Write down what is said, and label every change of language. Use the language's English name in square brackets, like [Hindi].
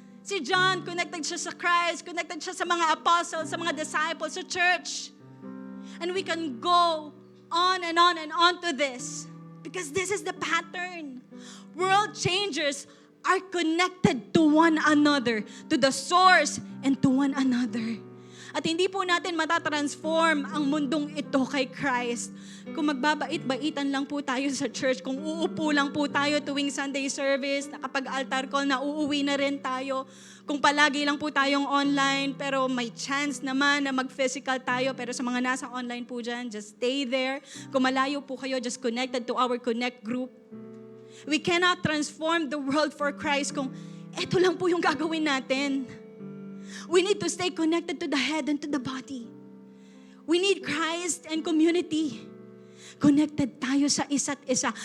[Filipino] Si John, connected siya sa Christ, connected siya sa mga apostles, sa mga disciples, sa church. [English] And we can go on and on and on to this. Because this is the pattern. World changers are connected to one another, to the source and to one another. [Filipino] At hindi po natin matatransform ang mundong ito kay Christ kung magbabait-baitan lang po tayo sa church, kung uupo lang po tayo tuwing Sunday service, na kapag altar call na uuwi na rin tayo, kung palagi lang po tayong online, pero may chance naman na mag-physical tayo, pero sa mga nasa online po dyan, [English] just stay there. [Filipino] Kung malayo po kayo, [English] just connected to our Connect group. We cannot transform the world for Christ [Filipino] kung eto lang po yung gagawin natin. [English] We need to stay connected to the head and to the body. We need Christ and community. [Filipino] Connected tayo sa isa't isa.